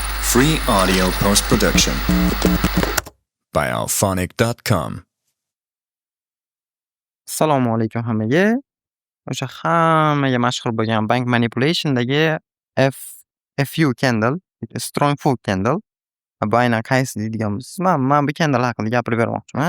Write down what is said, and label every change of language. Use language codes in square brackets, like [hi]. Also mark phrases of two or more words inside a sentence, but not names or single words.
[en] Free audio post-production by alphonic.com. [uz] Assalomu alaykum hammaga. O'sha hammaga mashhur bo'lgan Bank Manipulation'dagi [en] F FU candle, Strong Full candle. [uz] Bu aynan qaysi deydigan bo'lsangiz, men bu candle haqida gapirib bermoqchiman.